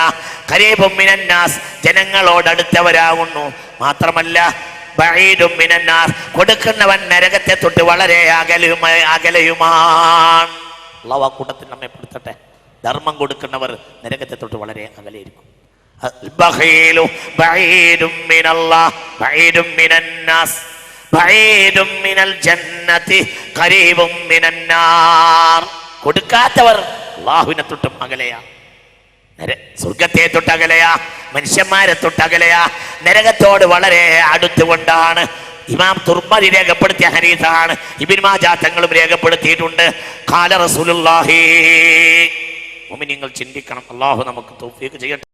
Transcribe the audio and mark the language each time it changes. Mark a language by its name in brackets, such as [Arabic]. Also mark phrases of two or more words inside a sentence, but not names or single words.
[Arabic] قريب من الناس, [Malayalam] ജനങ്ങളോട് അടുത്തവരാകുന്നു. മാത്രമല്ല [Arabic] بعيد من النار, [Malayalam] കൊടുക്കുന്നവൻ നരകത്തെ തൊട്ട് വളരെ അകലെയുമാണ്. അല്ലാഹു ആ കൂട്ടത്തിൽ നമ്മെ പെടുത്തട്ടെ. ധർമ്മം കൊടുക്കുന്നവർ നരകത്തെ തൊട്ട് വളരെ അകലെയിരിക്കും. [Arabic] البخيل بعيد من الله بعيد من الناس بعيد من الجنة قريب من النار. [Malayalam] കൊടുക്കാത്തവർ അല്ലാഹുവിനെ തൊട്ടും അകലെയാ, സ്വർഗത്തെ തൊട്ടകലെയാ, മനുഷ്യന്മാരെ തൊട്ടകലെയാ, നരകത്തോട് വളരെ അടുത്തുകൊണ്ടാണ്. ഇമാം തുർമദി രേഖപ്പെടുത്തിയ ഹദീസാണ്. ഇബ്നു മാജാ തങ്ങളും രേഖപ്പെടുത്തിയിട്ടുണ്ട്. [Arabic] قال رسول الله. [Malayalam] മുഅ്മിനീങ്ങൾ ചിന്തിക്കണം. അല്ലാഹു നമുക്ക് തൗഫീഖ് ചെയ്യട്ടെ.